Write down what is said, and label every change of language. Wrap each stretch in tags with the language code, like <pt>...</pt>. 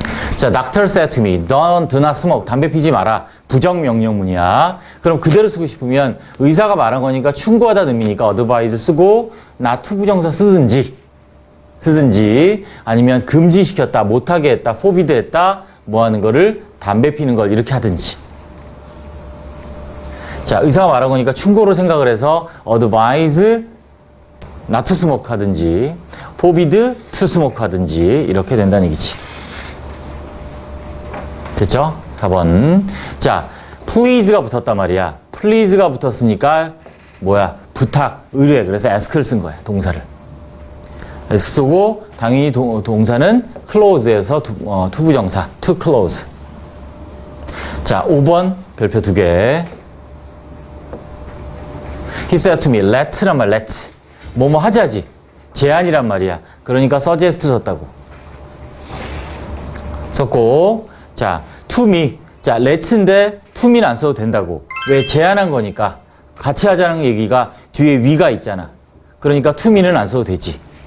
<en>자, doctor said to me, do not smoke.</en> <ko>담배 피지 마라. 부정명령문이야. 그럼 그대로 쓰고 싶으면 의사가 말한 거니까 충고하다는 의미니까 advise 쓰고 not 투부정사 쓰든지 아니면 금지시켰다, 못하게 했다, forbid 했다, 뭐 하는 거를 담배 피는 걸 이렇게 하든지. 자, 의사가 말한 거니까 충고로 생각을 해서 advise not to smoke 하든지 forbid to smoke 하든지 이렇게 된다는 얘기지. 됐죠? 4번. 자, please가 붙었단 말이야. please가 붙었으니까 뭐야? 부탁, 의뢰. 그래서 ask를 쓴 거야, 동사를. 쓰고 당연히 동사는 close에서 투부정사 to close. 자, 5번 별표 2개.</ko> <en>He said to me, let'란 말, let's.</en> <ko>뭐뭐 하자지. 제안이란 말이야. 그러니까 suggest 썼다고. 썼고, 자, to me. 자, let'인데 to me는 안 써도 된다고. 왜? 제안한 거니까. 같이 하자는 얘기가 뒤에 we가 있잖아. 그러니까 to me는 안 써도 되지.</ko>